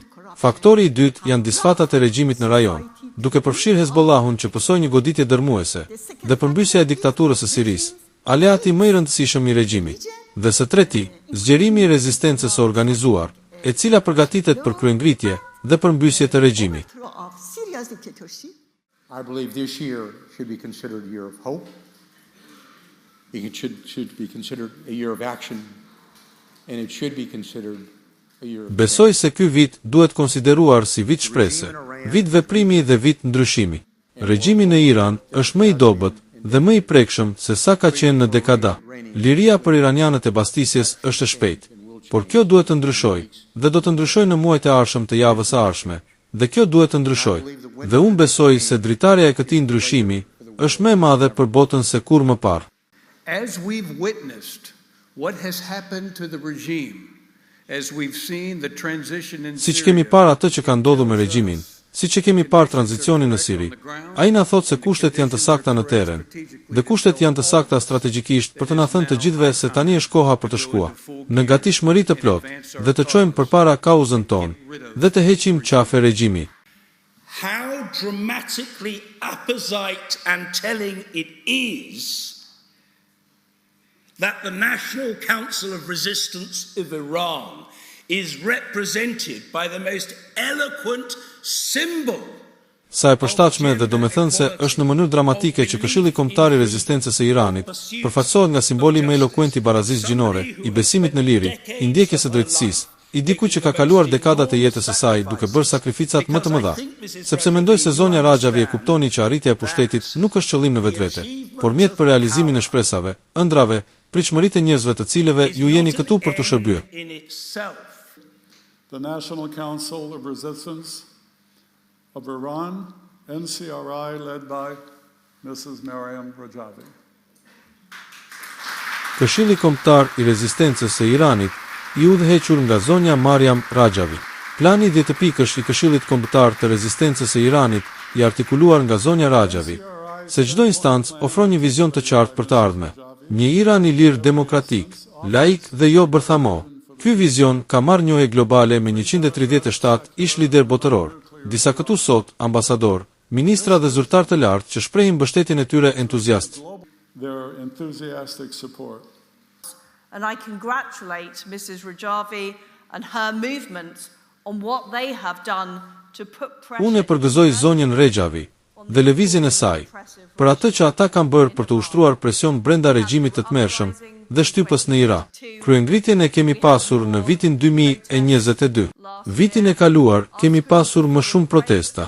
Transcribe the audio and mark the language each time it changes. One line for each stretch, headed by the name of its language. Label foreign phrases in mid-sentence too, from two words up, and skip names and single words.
Albanian: Faktori i dytë janë disfatat e regjimit në rajon, duke përfshirë Hezbollahun që pësoi një goditje dërmuese, dhe përmbysja e diktaturës së Sirisë, aleati më i rëndësishëm i regjimit. Dhe së treti, zgjerimi i rezistencës së organizuar, e cila përgatitet për kryengritje dhe përmbysje të regjimit.
English: I believe this year should be considered a year of hope. It should be considered a year of action, and it should be considered a year of...
Albanian: Besoj se ky vit duhet konsideruar si vit shprese, vit veprimi dhe vit ndryshimi. Regjimi në Iran është më i dobët dhe më i prekshëm se sa ka qenë në dekada. Liria për iranianët e bastisjes është e shpejtë, por kjo duhet të ndryshojë dhe do të ndryshojë në muajt e ardhshëm të javës së ardhshme. Dhe kjo duhet të ndryshojë. Dhe unë besoj se dritarja e këtij ndryshimi është më e madhe për botën se kur më parë.
English: As we've witnessed what has happened to the regime, as we've seen the transition in
Albanian: Siç kemi parë atë që ka ndodhur me regjimin, siç e kemi parë tranzicionin në Siri, ai na thotë se kushtet janë të sakta në terren, dhe kushtet janë të sakta strategjikisht për të na thënë të gjithëve se tani është koha për të shkuar në gatishmëri të plotë dhe të çojmë përpara kauzën tonë dhe të heqim qafe regjimi.
English: How dramatically apposite and telling it is that the National Council of Resistance of Iran is represented by the most eloquent symbol.
Albanian: Sa e përshtatshme dhe domethënëse është në mënyrë dramatike që Këshilli Kombëtar i Rezistencës së Iranit përfaqësohet nga simboli më elokuent i barazisë gjinore, i besimit në liri, i ndjekjes së drejtësisë, i dikujt që ka kaluar dekadat e jetës së saj duke bërë sakrificat më të mëdha. Sepse mendoj se zonja Rajavi e kuptoni që arritja e pushtetit nuk është qëllim në vetvete, por mjet për realizimin e shpresave, ëndrave, pritshmëritë e njerëzve të cilëve ju jeni këtu për të shërbyer.
English: The National Council of Resistance of Iran, NCRI, led by Mrs. Mariam Rajavi.
Albanian: Këshilli Kombëtar i Rezistencës së Iranit i udhëhequr nga zonja Mariam Rajavi. Plani 10 pikësh i Këshillit Kombëtar të Rezistencës së Iranit i artikuluar nga zonja Rajavi, se çdo instancë ofron një vizion të qartë për të ardhmen. Një Iran i lirë demokratik, laik dhe jo bërthamo. Ky vizion ka marrë njohje globale me 137 ish lider botëror, disa këtu sot ambasador, ministra dhe zyrtar të lartë që shprehin mbështetjen e tyre entuziast.
English: And I congratulate Mrs. Rajavi and her movement on what they have done to put pressure.
Albanian: Unë e përgëzoj zonjën Rajavi dhe lëvizjen e saj, për atë që ata kanë bërë për të ushtruar presion brenda regjimit të tmerrshëm dhe shtypës në Irak. Kryengritjen e kemi pasur në vitin 2022. Vitin e kaluar kemi pasur më shumë protesta.